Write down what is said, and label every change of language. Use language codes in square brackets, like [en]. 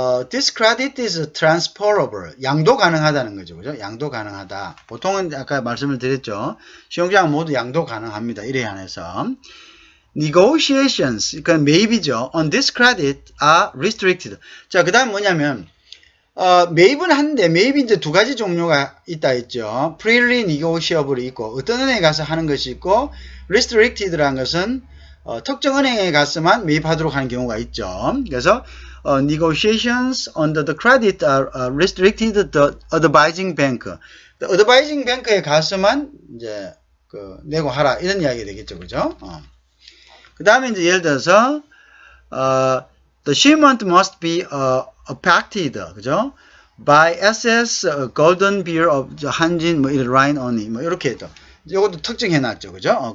[en] This credit is transferable. [ko] 양도 가능하다는 거죠. 그죠? 양도 가능하다. 보통은 아까 말씀을 드렸죠. 신용장 모두 양도 가능합니다. 이래 한해서. Negotiations, 그러니까 매입이죠. [en] On this credit are restricted. [ko] 자, 그 다음 뭐냐면, 매입은 한데, 매입이 이제 두 가지 종류가 있다 했죠. [en] Freely negotiable [ko] 이 있고, 어떤 은행에 가서 하는 것이 있고, restricted라는 것은, 특정 은행에 가서만 매입하도록 하는 경우가 있죠. [en] 그래서, negotiations under the credit are restricted to the advising bank. [ko] The advising bank에 가서만 이제 내고 하라 이런 이야기가 되겠죠, 그죠? 그 다음에 이제 예를 들어서 [en] the shipment must be affected, [ko] 그죠? By SS golden beer of 한진 뭐 이런 line only 뭐 이렇게 해도 이것도 특정해놨죠, 그죠?